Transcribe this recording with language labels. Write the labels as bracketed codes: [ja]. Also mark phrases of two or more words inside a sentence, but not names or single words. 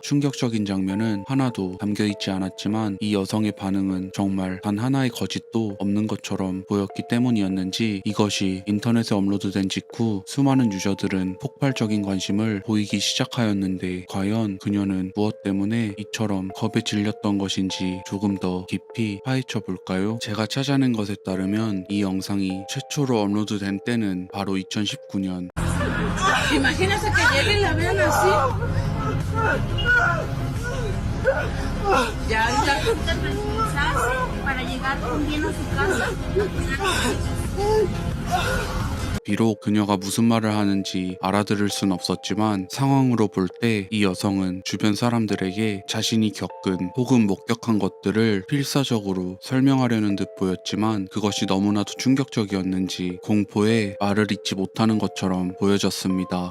[ko] 충격적인 장면은 하나도 담겨있지 않았지만 이 여성의 반응은 정말 단 하나의 거짓도 없는 것처럼 보였기 때문이었는지, 이것이 인터넷에 업로드된 직후 수많은 유저들은 폭발적인 관심을 보이기 시작하였는데, 과연 그녀는 무엇 때문에 이처럼 겁에 질렸던 것인지 조금 더 깊이 파헤쳐 볼까요? 제가 찾아낸 것에 따르면 이 영상이 최초로 업로드된 때는 바로 2019년. [es] Imagínese que llegue y la vean así. Ya, ya. Tranquilizarse para llegar con bien a su casa. [ko] 비록 그녀가 무슨 말을 하는지 알아들을 순 없었지만, 상황으로 볼 때 이 여성은 주변 사람들에게 자신이 겪은 혹은 목격한 것들을 필사적으로 설명하려는 듯 보였지만, 그것이 너무나도 충격적이었는지 공포에 말을 잇지 못하는 것처럼 보여졌습니다.